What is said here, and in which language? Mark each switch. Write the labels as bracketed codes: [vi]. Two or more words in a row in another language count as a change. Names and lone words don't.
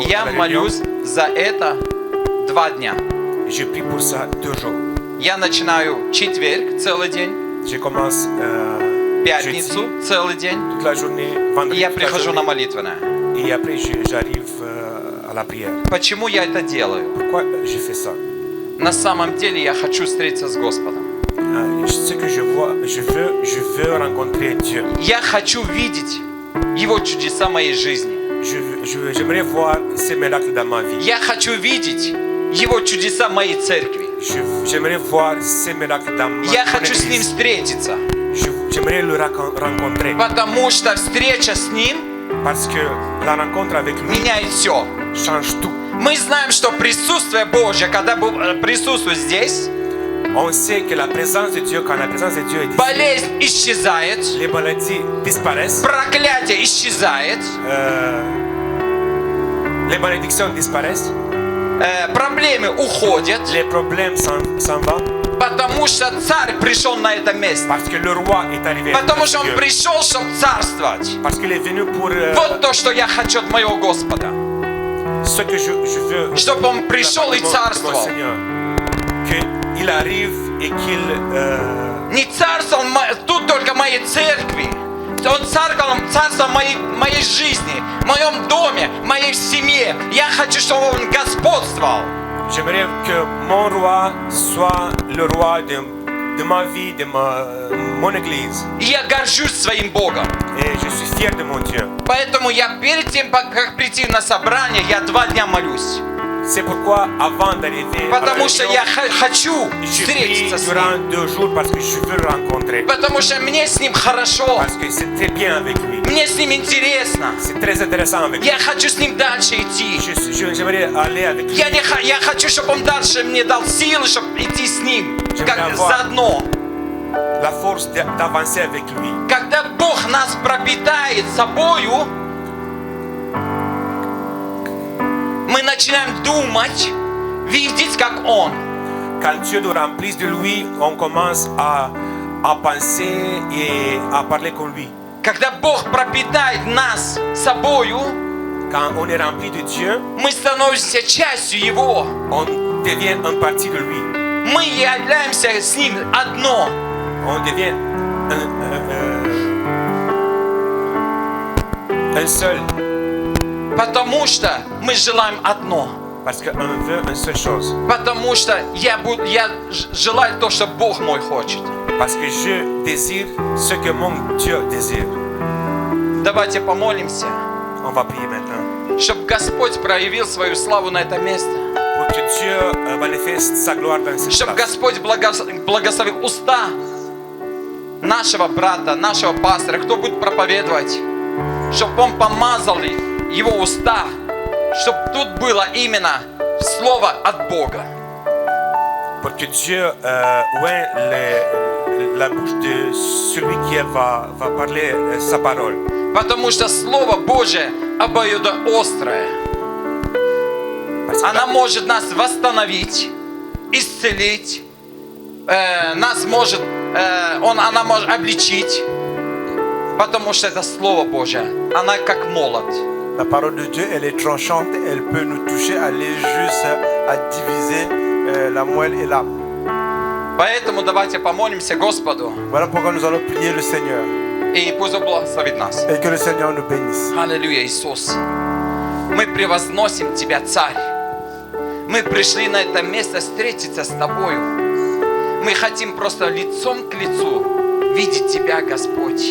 [ru] я [fr] à la réunion, [ru] молюсь за это 2 дня. [fr] je prie pour ça 2 jours. [ru] Я начинаю четверг целый день, [fr] Je commence [ru] пятницу [fr] jeudi, [ru] целый день, [fr] toute la journée, [ru] и [fr] vendredi [ru] я [fr] toute la [ru] прихожу на [fr] journée, [ru] молитвенное. [fr] et après j'arrive à la prière. [ru] Почему я это делаю? [fr] Pourquoi je fais ça? [ru] На самом деле я хочу встретиться с Господом. [fr] Ce que je vois, je veux rencontrer Dieu. [ru] Я хочу видеть Его чудеса в моей жизни. [fr] J'aimerais voir ces miracles dans ma vie. [ru] Я хочу видеть Его чудеса в моей церкви. [fr] J'aimerais voir ces miracles dans ma [ru] Я хочу с Ним [fr] église. [ru] встретиться, [fr] J'aimerais le rencontrer. [ru] потому что встреча с Ним [fr] Parce que la rencontre avec lui [ru] меняет все. [fr] change tout. [ru] Мы знаем, что присутствие Божье, когда присутствует здесь, [fr] On sait que la présence de Dieu, quand la présence de Dieu est ici, [ru] болезнь исчезает, [fr] les maladies disparaissent, [ru] проклятие исчезает, [fr] les malédictions disparaissent, [ru] проблемы уходят, [fr] les problèmes s'en vont, [ru] потому что царь пришел на это место. [fr] parce que le roi est arrivé. [ru] Потому что [fr] Parce [ru] он [fr] que- [ru] пришел, чтобы царствовать. [fr] Parce qu'il est venu pour [ru] Вот то, что я хочу от моего Господа. [fr] ce que je veux. [ru] Чтобы он пришел и [fr] de mon [ru] царствовал. [fr] Seigneur. Qu'il arrive et qu'il [ru] Не царствовал тут только в моей церкви. Он царствовал в моей жизни, в моем доме, в моей семье. Я хочу, чтобы он господствовал. [fr] j'aimerais que mon roi soit le roi de ma vie, de mon église. [ru] И я горжусь своим Богом. [fr] Et je suis fier de mon Dieu. [ru] Поэтому я перед тем, как прийти на собрание, я 2 дня молюсь. [fr] C'est pourquoi avant d'arriver à la [ru] Потому что [fr] réunion, [ru] я хочу [fr] je prie [ru] встретиться с ним. [fr] durant 2 jours parce que je veux le rencontrer. [ru] Потому что мне с ним хорошо. [fr] Parce que c'est très bien avec lui. [ru] Мне с ним интересно. [fr] C'est très intéressant avec lui. [ru] Я хочу с ним дальше идти. [fr] J'aimerais aller avec lui. [ru] Я хочу, чтобы он дальше мне дал силы, чтобы идти с ним. Как [fr] avoir- [ru] заодно. [fr] La force d'avancer avec lui. [ru] Когда Бог нас пропитает собою, мы начинаем думать, видеть, как Он. [fr] Quand Dieu nous remplit de lui, on commence à penser et à parler comme lui. [ru] Когда Бог пропитает нас собою, [fr] Quand on est rempli de Dieu, [ru] мы становимся частью Его. [fr] on devient une partie de lui. [ru] Мы являемся с Ним одно. [fr] On devient un seul. [ru] Потому что мы желаем одно. [fr] Parce qu'on veut une seule chose. [ru] Потому что я желаю то, что Бог мой хочет. [fr] Parce que je désire ce que mon Dieu désire. [ru] Давайте помолимся, [fr] On va prier maintenant. [ru] чтобы Господь проявил свою славу на это место. [fr] Pour que Dieu manifeste sa gloire dans cette [ru] Чтобы [fr] place. [ru] Господь благословил уста нашего брата, нашего пастора, кто будет проповедовать, чтобы Он помазал его уста, чтобы тут было именно слово от Бога. [fr] Pour que Dieu oint la bouche de celui qui va parler sa parole. [ru] Потому что Слово Божие обоюдоострое. [fr] Parce que [ru] Она может нас восстановить, исцелить, нас может, она может обличить, потому что это Слово Божие, она как молот. [fr] La parole de Dieu, elle est tranchante, elle peut nous toucher, aller jusqu'à diviser la moelle et l'âme. [ru] Поэтому давайте помолимся Господу, [fr] Voilà pourquoi nous allons prier le Seigneur [ru] и пусть Он благословит нас. [fr] et que le Seigneur nous bénisse. [ru] Аллилуйя, Иисус. Мы превозносим Тебя, Царь. Мы пришли на это место встретиться с Тобою. Мы хотим просто лицом к лицу видеть Тебя, Господь.